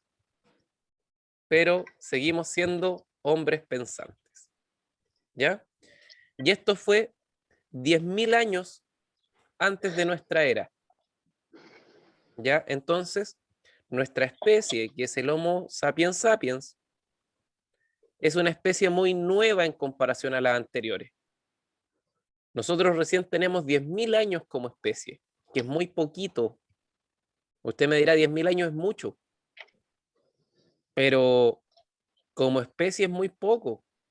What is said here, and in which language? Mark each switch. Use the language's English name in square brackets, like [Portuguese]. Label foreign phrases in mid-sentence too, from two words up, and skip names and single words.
[Spanish] Pero seguimos siendo hombres pensantes. ¿Ya? Y esto fue 10.000 años antes de nuestra era. ¿Ya? Entonces, nuestra especie, que es el Homo sapiens sapiens, es una especie muy nueva en comparación a las anteriores. Nosotros recién tenemos 10.000 años como especie, que es muy poquito. Usted me dirá, 10.000 años es mucho, pero como especie es muy poco.